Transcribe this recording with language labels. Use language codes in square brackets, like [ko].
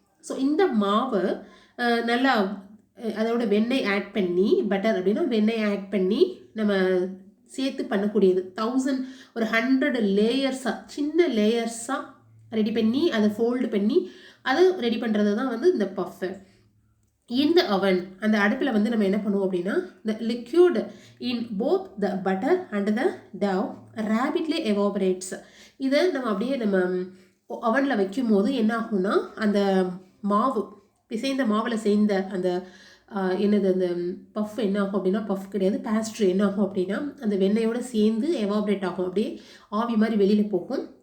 [ta] So இந்த மாவை நல்லா அதோட வெண்ணெய் ஆட் பண்ணி, பட்டர் அப்படின்னா வெண்ணெய் ஆட் பண்ணி நம்ம சேர்த்து பண்ணக்கூடியது. 1000 ஒரு 100 லேயர்ஸாக, சின்ன லேயர்ஸாக ரெடி பண்ணி அதை ஃபோல்டு பண்ணி அதை ரெடி பண்ணுறது தான் வந்து இந்த பஃப். இந்த அவன், அந்த அடுப்பில் வந்து நம்ம என்ன பண்ணுவோம் அப்படின்னா [en] the liquid in both the butter and the dough rapidly evaporates. [ta] இதை நம்ம அப்படியே நம்ம அவனில் வைக்கும் போது என்ன ஆகும்னா அந்த மாவு, பிசைந்த மாவில் சேர்ந்த அந்த என்னது அந்த பஃப் என்ன ஆகும் அப்படின்னா, பஃப் கிடையாது, பேஸ்ட்ரி என்ன ஆகும் அப்படின்னா அந்த வெண்ணெயோடு சேர்ந்து எவாபரேட் ஆகும், அப்படியே ஆவி மாதிரி வெளியில் போகும்.